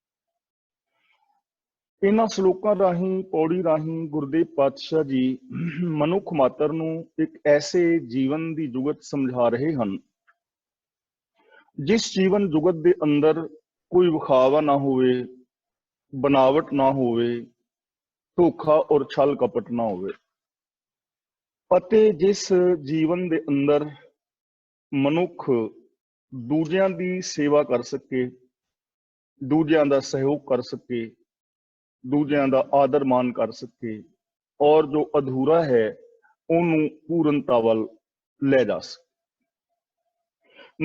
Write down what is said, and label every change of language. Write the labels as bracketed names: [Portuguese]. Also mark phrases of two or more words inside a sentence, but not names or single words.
[Punjabi] ਇਹਨਾਂ ਸ਼ਲੋਕਾਂ ਰਾਹੀਂ, ਪੌੜੀ ਰਾਹੀਂ ਗੁਰਦੇਵ ਪਾਤਸ਼ਾਹ ਜੀ ਮਨੁੱਖ ਮਾਤਰ ਨੂੰ ਇੱਕ ਐਸੇ ਜੀਵਨ ਦੀ ਜੁਗਤ ਸਮਝਾ ਰਹੇ ਹਨ ਜਿਸ ਜੀਵਨ ਜੁਗਤ ਦੇ ਅੰਦਰ ਕੋਈ ਵਿਖਾਵਾ ਨਾ ਹੋਵੇ, ਬਨਾਵਟ ਨਾ ਹੋਵੇ, ਧੋਖਾ ਔਰ ਛਲ ਕਪਟ ਨਾ ਹੋਵੇ, ਅਤੇ ਜਿਸ ਜੀਵਨ ਦੇ ਅੰਦਰ ਮਨੁੱਖ ਦੂਜਿਆਂ ਦੀ ਸੇਵਾ ਕਰ ਸਕੇ, ਦੂਜਿਆਂ ਦਾ ਸਹਿਯੋਗ ਕਰ ਸਕੇ, ਦੂਜਿਆਂ ਦਾ ਆਦਰ ਮਾਨ ਕਰ ਸਕੇ ਔਰ ਜੋ ਅਧੂਰਾ ਹੈ ਉਹਨੂੰ ਪੂਰਨਤਾ ਵੱਲ ਲੈ ਜਾ ਸਕੇ।